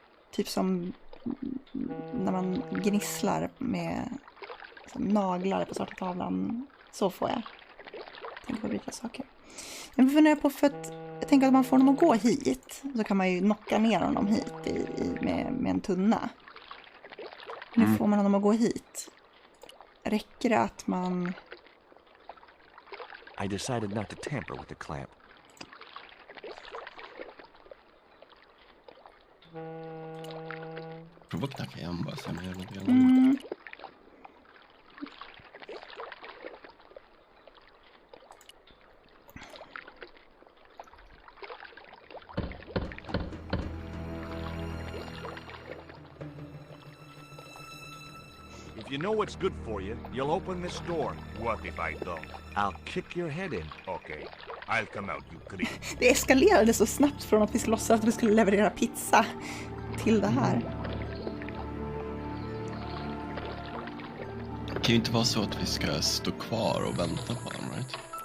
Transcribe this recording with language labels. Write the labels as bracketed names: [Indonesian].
[Swedish] Typ som när man gnisslar med naglar på svarta tavlan. Så får jag. tänker på bryta saker. Jag funderar på för att jag tänker att om man får honom att gå hit så kan man ju knocka ner honom hit med en tunna. Nu får man honom att gå hit. Räcker det att man... [English] I decided not to tamper with the clamp. [Swedish] Prova att knacka igen bara så jag gör något annat. [English] If you know what's good for you, you'll open this door. What if I don't? I'll kick your head in. Okay, I'll come out, you creep. [Swedish] Det eskalerade så snabbt från att vi skulle låtsas att vi skulle leverera pizza till det här. Det kan ju inte vara så att vi ska stå kvar och vänta på honom, [English] right?